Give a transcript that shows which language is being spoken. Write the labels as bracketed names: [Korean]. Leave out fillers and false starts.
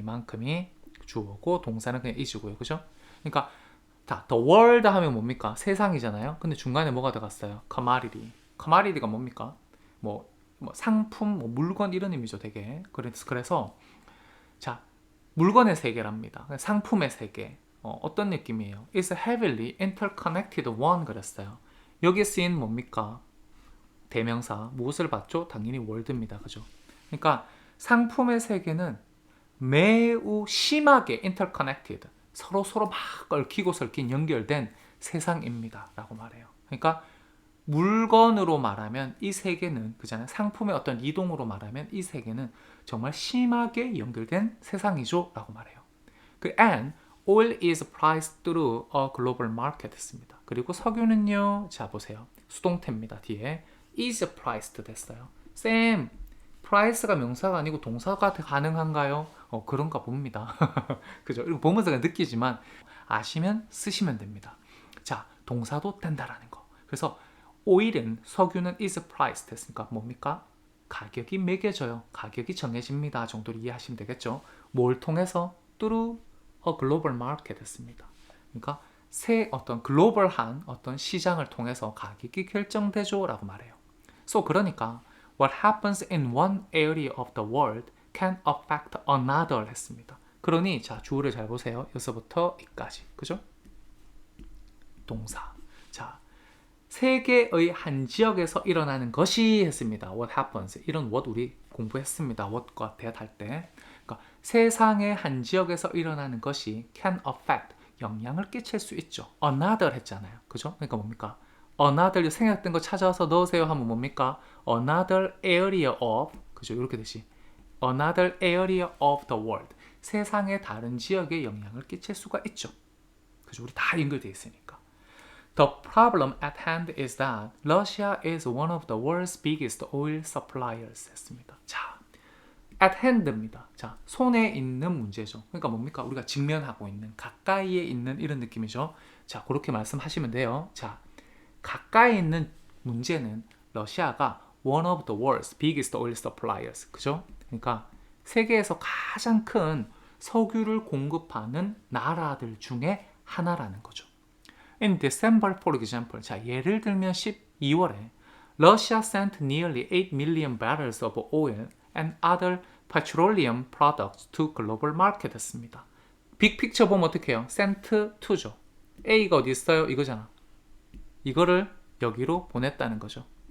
[Korean] 이만큼이 주어고 동사는 그냥 is고요. 그죠? 그러니까 [English] the world [Korean] 하면 뭡니까? 세상이잖아요. 근데 중간에 뭐가 들어갔어요? commodity. commodity가 뭡니까? 뭐 상품, 뭐 물건 이런 의미죠, 되게. 그래서 자, 물건의 세계랍니다. 상품의 세계. 어떤 느낌이에요? [English] It's a heavily interconnected one [Korean] 그랬어요. 여기에 쓰인 뭡니까? 대명사. 무엇을 봤죠? 당연히 월드입니다. 그죠? 그러니까 상품의 세계는 매우 심하게 interconnected. 서로 막 얽히고 설킨 연결된 세상입니다. 라고 말해요. 그러니까 물건으로 말하면 이 세계는 그잖아요. 상품의 어떤 이동으로 말하면 이 세계는 정말 심하게 연결된 세상이죠. 라고 말해요. [English] and oil is priced through a global market [Korean] 했습니다. 그리고 석유는요. 자 보세요. 수동태입니다. 뒤에 [English] is priced [Korean] 됐어요. 쌤, price가 명사가 아니고 동사가 가능한가요? 그런가 봅니다. 그죠? 그리고 보면서 느끼지만 아시면 쓰시면 됩니다. 자, 동사도 된다라는 거. 그래서 오일은 석유는 [English] is priced [Korean] 했으니까 뭡니까? 가격이 매겨져요. 가격이 정해집니다. 정도로 이해하시면 되겠죠. 뭘 통해서? [English] through a global market [Korean] 했습니다. 그러니까 새 어떤 글로벌한 어떤 시장을 통해서 가격이 결정되죠. 라고 말해요. 그러니까 [English] what happens in one area of the world can affect another [Korean] 했습니다. 그러니 자 주어를 잘 보세요. 여기서부터 이까지. 그죠? 동사. 자, 세계의 한 지역에서 일어나는 것이 했습니다. [English] What happens. [Korean] 이런 what 우리 공부했습니다. what과 대할 때. 그러니까 세상의 한 지역에서 일어나는 것이 [English] can affect. [Korean] 영향을 끼칠 수 있죠. another 했잖아요. 그죠? 그러니까 뭡니까? another 생략된 거 찾아서 넣으세요 하면 뭡니까? [English] another area of. [Korean] 그죠? 이렇게 되시. [English] another area of the world. [Korean] 세상의 다른 지역에 영향을 끼칠 수가 있죠. 그죠? 우리 다 연결되어 있으니까. [English] The problem at hand is that Russia is one of the world's biggest oil suppliers [Korean] 했습니다. 자, at hand입니다. 자, 손에 있는 문제죠. 그러니까 뭡니까? 우리가 직면하고 있는, 가까이에 있는 이런 느낌이죠. 자, 그렇게 말씀하시면 돼요. 자, 가까이 있는 문제는 러시아가 [English] one of the world's biggest oil suppliers. [Korean] 그죠? 그러니까 세계에서 가장 큰 석유를 공급하는 나라들 중에 하나라는 거죠. [English] In December, for example, [Korean] 자 예를 들면 12월에 [English] Russia sent nearly 8 million barrels of oil and other petroleum products to global market [Korean] 했습니다. 빅픽처 보면 어떻게 해요? sent to죠. A가 어디 있어요? 이거잖아. 이거를 여기로 보냈다는 거죠.